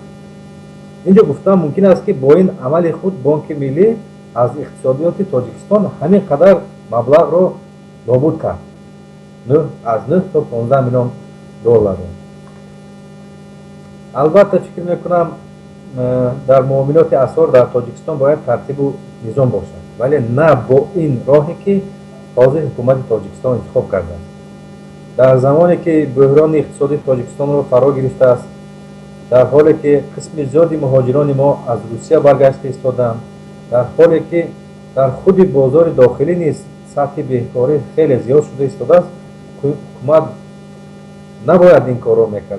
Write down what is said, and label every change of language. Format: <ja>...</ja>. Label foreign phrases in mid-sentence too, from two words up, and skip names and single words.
<fa>اینجا گفتم ممکن است که با این عمل خود بانک ملی از اقتصادیات تاجیکستان همین قدر مبلغ را نابود کرد، از 9 تا 15 میلیون دلار. البته فکر میکنم در معاملات اسعار در تاجیکستان باید ترتیب و</fa> <tg>низом бошад, вале на бо ин роҳе ки ҳозир ҳукумати тоҷикистон интихоб кардааст. дар замоне ки буҳрони иқтисодии тоҷикистонро фаро гирифтааст, дар ҳоле ки қисми зиёди муҳоҷирони мо аз русия баргашта истоданд, дар ҳоле ки дар худи бозори дохилӣ низ сатҳи беҳкорӣ хеле зиёд шуда истодааст, ҳукумат набояд ин корро мекард.</tg>